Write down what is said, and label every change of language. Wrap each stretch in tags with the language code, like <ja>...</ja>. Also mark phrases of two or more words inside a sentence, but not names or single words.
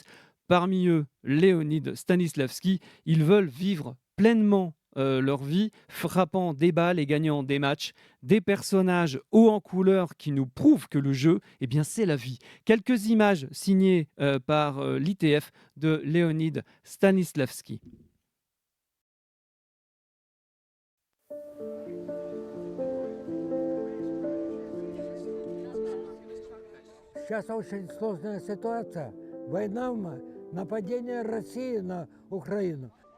<fr>Parmi eux, Leonid Stanislavski, ils veulent vivre pleinement leur vie, frappant des balles et gagnant des matchs, des personnages hauts en couleur qui nous prouvent que le jeu, c'est la vie. Quelques images signées par l'ITF de Leonid Stanislavski.</fr> <ru>Сейчас очень сложная ситуация. Война, нападение России на Украину.</ru>